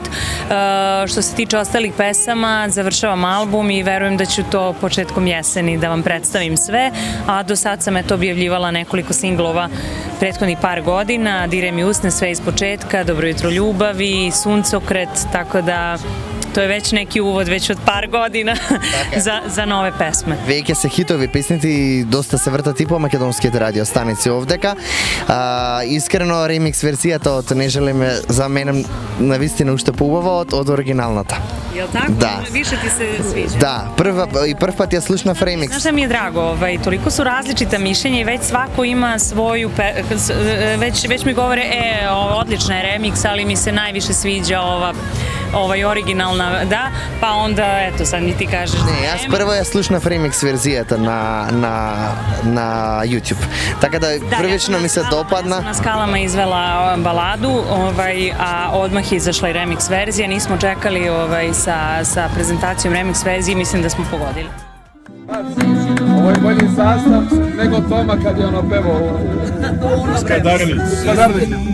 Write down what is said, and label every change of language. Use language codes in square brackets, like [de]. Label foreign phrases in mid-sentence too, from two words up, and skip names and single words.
[sr] Što se tiče ostalih pesama, završavam album i verujem da ću to početkom jeseni da vam predstavim sve, a do sad sam objavljivala nekoliko singlova prethodnih par godina, Diraj mi usne, Sve iz početka, Dobro jutro ljubavi, Suncokret, tako da to je već neki uvod već od par godina za nove pesme. [mk] Веќе се хитови песните и доста се вртат и по македонските радио станици овдека. Искрено ремикс версијата од Не желеме за мене навистина уште поубава од оригиналната. [sr] Jel tako? Da. Više ti se sviđa? [mk] Да, прв пат ја слушнав ремикс. [sr] Znaš šta mi je drago, toliko su različita mišljenja i već svako ima svoju, već mi govore, odlična je remix, ali mi se najviše sviđa ovaj originalna, da, pa onda, eto, sad mi ti kažeš... [mk] Не, јас прво ја слушнав ремикс верзијата на YouTube. Така да првично ми се допадна. [sr] Ja sam na Skalama izvela baladu, a odmah je izašla i remix verzija, nismo čekali sa prezentacijom remix verzije i mislim da smo pogodili. Ovo je bolji sastav nego Toma kad je ono pevao u Skadarnici.